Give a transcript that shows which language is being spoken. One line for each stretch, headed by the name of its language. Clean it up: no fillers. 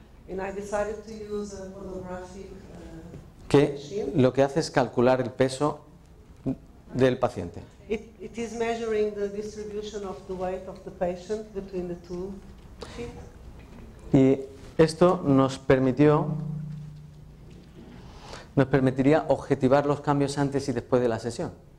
English: And I decided to use a photographic
Spanish: que
English: machine.
Spanish: lo que hace es calcular el peso del paciente.
English: It is measuring the distribution of the weight of the patient between the two feet.
Spanish: Y esto nos permitiría objetivar los cambios antes y después de la sesión.